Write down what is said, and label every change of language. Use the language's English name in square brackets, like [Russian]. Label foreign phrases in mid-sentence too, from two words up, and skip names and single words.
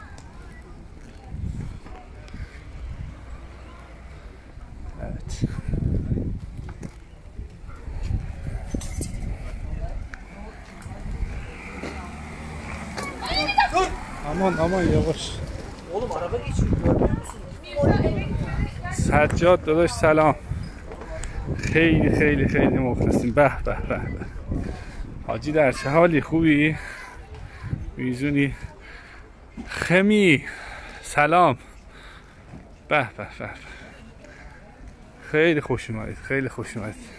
[Turkish] Evet. Aman yavaş. Oğlum araba geçiyor, görmüyor musun? [Persian] سجاد داداش سلام. خیلی مخلصیم. به حاجی در چه حالی؟ خوبی؟ میزونی؟ خمی سلام. به خیلی خوش اومدید.